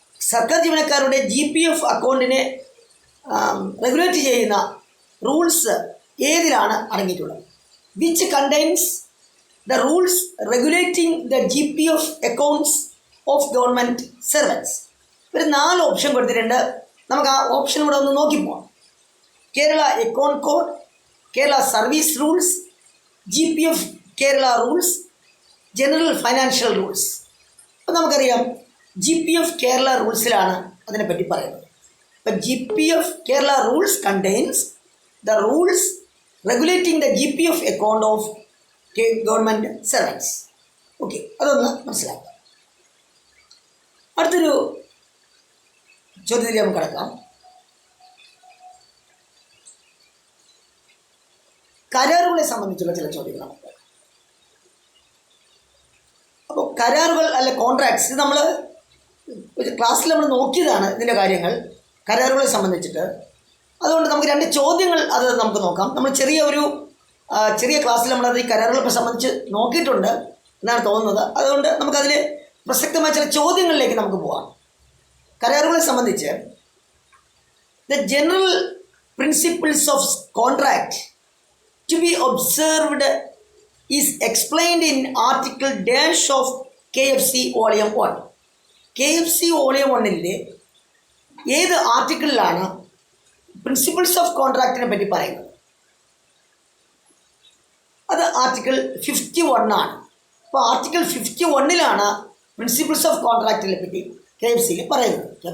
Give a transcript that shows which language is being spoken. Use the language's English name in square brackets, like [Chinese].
[Malayalam] സർക്കാർ ജീവനക്കാരുടെ GPF അക്കൗണ്ടിനെ regulate ചെയ്യുന്ന റൂൾസ് ഏതിലാണ് അടങ്ങിയിട്ടുള്ളത്? [English] which contains the rules regulating the GPF accounts of government servants. [Malayalam] ഒരു 4 ഓപ്ഷൻ കൊടുത്തിട്ടുണ്ട്. നമുക്ക് ആ ഓപ്ഷൻ കൂടെ ഒന്ന് നോക്കിപ്പോവാം. Kerala account code, Kerala service rules, GPF Kerala rules, general financial rules. അപ്പോൾ നമുക്കറിയാം GPF കേരള റൂൾസിലാണ് അതിനെപ്പറ്റി പറയുന്നത്. [English] അപ്പം GPF Kerala rules contains the rules regulating the GPF account of government servants. [Malayalam] Okay, അതൊന്ന് മനസ്സിലാക്കാം. അടുത്തൊരു ചോദ്യത്തിലേക്ക് നമുക്ക് കിടക്കാം. കരാറുകളെ സംബന്ധിച്ചുള്ള ചില ചോദ്യങ്ങൾ നമുക്ക്. അപ്പോൾ കരാറുകൾ അല്ലെ കോൺട്രാക്ട്സ്, ഇത് നമ്മൾ ക്ലാസ്സിൽ നമ്മൾ നോക്കിയതാണ് ഇതിൻ്റെ കാര്യങ്ങൾ കരാറുകളെ സംബന്ധിച്ചിട്ട്. അതുകൊണ്ട് നമുക്ക് 2 ചോദ്യങ്ങൾ അത് നമുക്ക് നോക്കാം. നമ്മൾ ചെറിയ ക്ലാസ്സിൽ നമ്മളത് ഈ കരാറുകളെ സംബന്ധിച്ച് നോക്കിയിട്ടുണ്ട് എന്നാണ് തോന്നുന്നത്. അതുകൊണ്ട് നമുക്കതിൽ പ്രസക്തമായ ചില ചോദ്യങ്ങളിലേക്ക് നമുക്ക് പോകാം. കരാറുകളെ സംബന്ധിച്ച് [English] The general principles of contract to be observed is explained in article dash of KFC Volume 1. [Malayalam] KFC Volume 1-ലെ ഏത് ആർട്ടിക്കിളിലാണ് പ്രിൻസിപ്പിൾസ് ഓഫ് കോൺട്രാക്റ്റിനെ പറ്റി പറയുന്നത്? അത് ആർട്ടിക്കിൾ 51 ആണ്. അപ്പോൾ ആർട്ടിക്കിൾ 51-ലാണ് പ്രിൻസിപ്പിൾസ് ഓഫ് കോൺട്രാക്റ്റിനെ പറ്റി KFCയിൽ പറയുന്നത്.